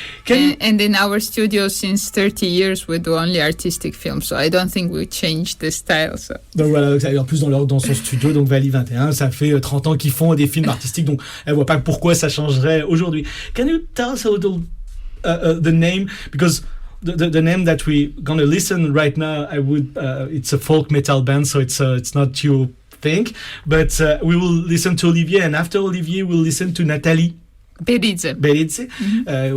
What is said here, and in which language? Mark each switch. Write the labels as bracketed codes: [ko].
[en] And in our studio since 30 years we do only artistic films, so I don't think we change the style. So. [fr] Donc voilà, en plus dans son studio, donc Valley 21, ça fait 30 ans qu'ils font des films artistiques, donc elle voit pas pourquoi ça changerait aujourd'hui. [en] Can you tell us a little the name, because the name that we gonna listen right now, it's a folk metal band, so it's not your thing, but we will listen to Olivier, and after Olivier we'll listen to Nathalie Beridze. Mm-hmm.